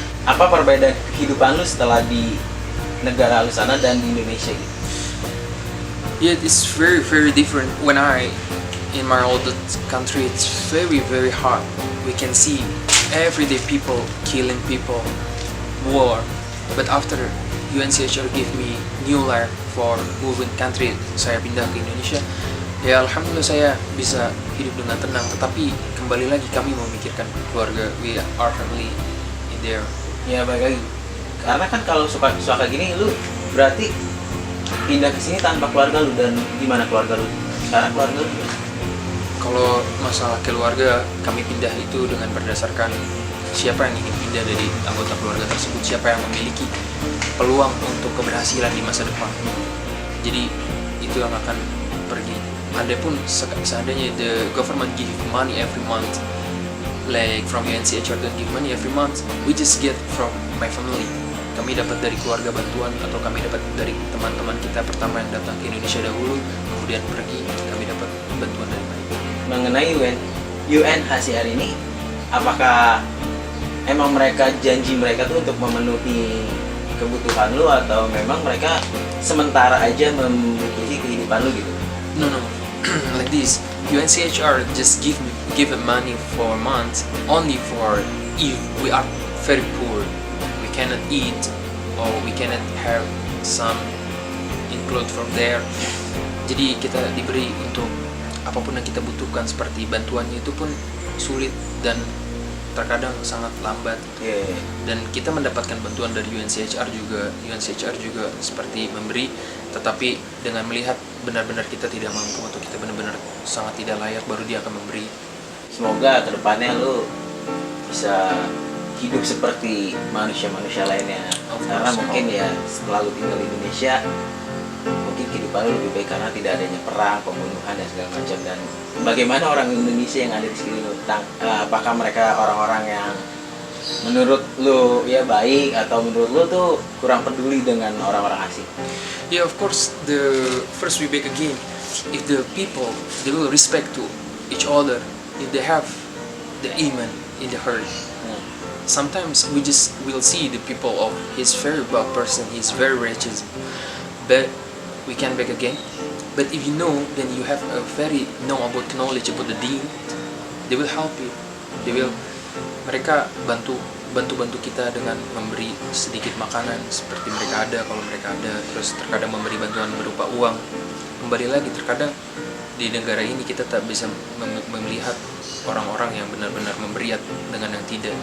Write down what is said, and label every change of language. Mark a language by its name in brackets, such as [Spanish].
[Indonesian] Apa perbedaan kehidupan lu setelah di negara lu sana dan di Indonesia gitu? [English] Yeah, it's very very different. When in my old country, it's very very hard. We can see everyday people killing people, war. But after UNCHR give me new life for moving country, [Indonesian] saya pindah ke Indonesia. Ya alhamdulillah saya bisa hidup dengan tenang. Tetapi kembali lagi kami memikirkan keluarga. [English] We are family in there. [Indonesian] Ya baik lagi. Karena kan kalau suka gini lu berarti pindah ke sini tanpa keluarga lu, dan gimana keluarga lu? Sekarang keluarga lu gimana? Kalau masalah keluarga, kami pindah itu dengan berdasarkan siapa yang ingin pindah dari anggota keluarga tersebut, siapa yang memiliki peluang untuk keberhasilan di masa depan. Jadi itu yang akan pergi. Adapun seandainya [English] the government give money every month, like from UNCHR don't give money every month, we just get from my family. [Indonesian] Kami dapat dari keluarga bantuan, atau kami dapat dari teman-teman kita pertama yang datang ke Indonesia dahulu, kemudian pergi, kami dapat bantuan dari mereka. Mengenai UNHCR ini, apakah emang mereka janji mereka tuh untuk memenuhi kebutuhan lu, atau memang mereka sementara aja membutuhkan kehidupan lu gitu? [English] No, like this. UNCHR just give money for a month only for if we are very poor, we cannot eat or we cannot have some include from there. [Indonesian] Jadi kita diberi untuk apapun yang kita butuhkan, seperti bantuannya itu pun sulit dan terkadang sangat lambat. Dan kita mendapatkan bantuan dari UNCHR juga seperti memberi, tetapi dengan melihat benar-benar kita tidak mampu atau kita benar-benar sangat tidak layak, baru dia akan memberi. Semoga kedepannya lu bisa hidup seperti manusia-manusia lainnya. Karena mungkin ya setelah lu tinggal di Indonesia, mungkin kehidupan lu lebih baik karena tidak adanya perang, pembunuhan dan segala macam. Dan bagaimana orang Indonesia yang ada di sekitar lu, apakah mereka orang-orang yang menurut lu ya baik atau menurut lu tuh kurang peduli dengan orang-orang asing? [English] Yeah, of course. The first we back again. If the people they will respect to each other, if they have the iman in the heart. Sometimes we just will see the people of he's very bad person, he's very righteous, but we can back again. But if you know, then you have a very know about knowledge about the deen, they will help you. They will [Indonesian] mereka bantu kita dengan memberi sedikit makanan seperti mereka ada kalau mereka ada, terus terkadang memberi bantuan berupa uang, kembali lagi terkadang di negara ini kita tak bisa melihat orang-orang yang benar-benar memberi dengan yang tidak.